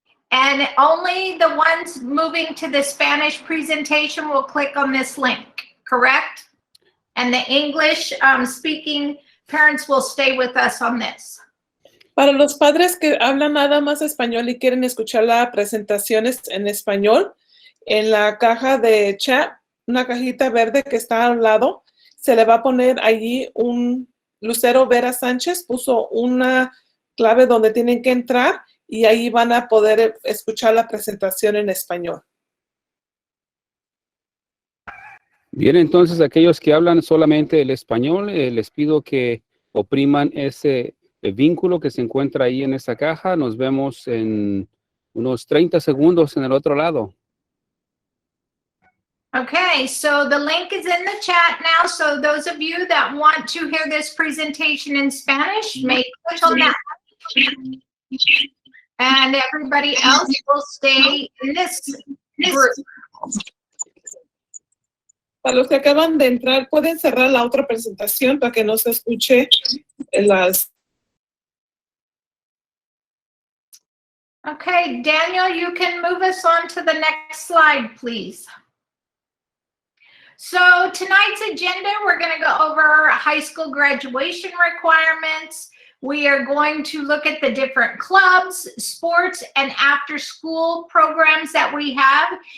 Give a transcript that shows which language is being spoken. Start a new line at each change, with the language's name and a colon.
English: And only the ones moving to the Spanish presentation will click on this link, correct? And the English speaking parents will stay with us on this.
Spanish: Para los padres que hablan nada más español y quieren escuchar las presentaciones en español, en la caja de chat, una cajita verde que está al lado, se le va a poner allí un Lucero Vera Sánchez, puso una clave donde tienen que entrar y ahí van a poder escuchar la presentación en español. Bien, entonces aquellos que hablan solamente el español, les pido que opriman ese vínculo que se encuentra ahí en esa caja. Nos vemos en unos 30 segundos en el otro lado.
English: Okay, so the link is in the chat now. So those of you that want to hear this presentation in Spanish, may click on that. And everybody else will stay in this group.
Spanish: Para los que acaban de entrar, pueden cerrar la otra presentación para que no se escuche las.
English: Okay, Daniel, you can move us on to the next slide, please. So tonight's agenda, we're going to go over high school graduation requirements. We are going to look at the different clubs, sports, and after-school programs that we have.